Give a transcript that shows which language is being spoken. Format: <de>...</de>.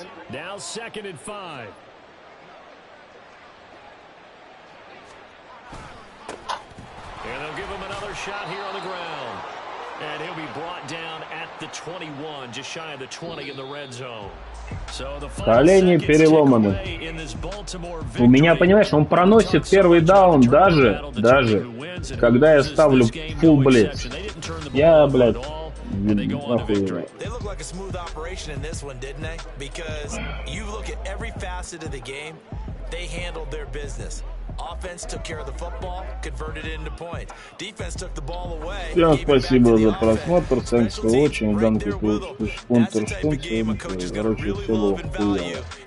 <en>Now 2nd and 5. And they'll give him another shot here on the ground. And he'll be brought down at the 21, just shy of the 20 in the red zone.</en> <ru>Колени переломаны. У меня, понимаешь, он проносит первый даун даже, когда я ставлю full blitz. Я, блядь, охуеваю.</ru> <en>They look like a smooth operation in this one, didn't they? Because you look at every facet of the game, they handled their business. Offense took care of the football, converted it into points. Defense took the ball away.</en> <ru>Всем спасибо за просмотр,</ru> <en>thanks for watching.</en> <ru>Данный спонсор, короче, все было хуёво.</ru>